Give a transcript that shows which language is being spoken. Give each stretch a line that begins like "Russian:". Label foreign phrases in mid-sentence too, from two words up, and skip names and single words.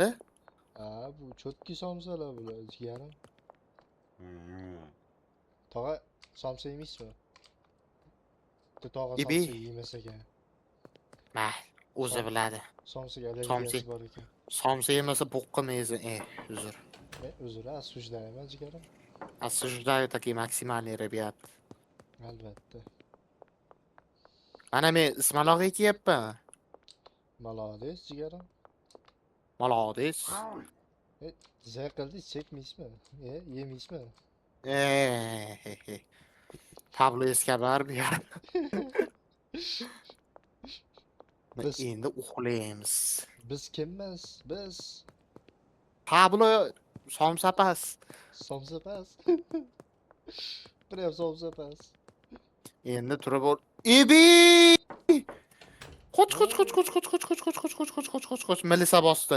Uzbek: Ha, bu cho'tki somsalar bular, jigarim. Tog'a, somsa yemaysizmi? Tog'a Ibi. somsa yemas ekan. Mayli, o'zi Som biladi. somsaga Somsa, allergiyasi bor ekan. somsa yemasa bo'qqa mezi. Uzr. Uzr, осуждаем, jigarim.
Russian: Осуждаю такие максимальные ребят.
Uzbek: Albatta. Mana men ismaloq ekyapman.
Russian: Молодец, jigarim. Молодец.
Uzbek: Zay qildi, chekmaysizmi? Yemaysizmi? He. Pablo Escobar bu yer. Biz Endi uxlaymiz. biz kimmiz? Biz Pablo somsapas. somsapas. Прям somsapas. Endi turib ol. Ibi! Qoch. Melisa bosdi.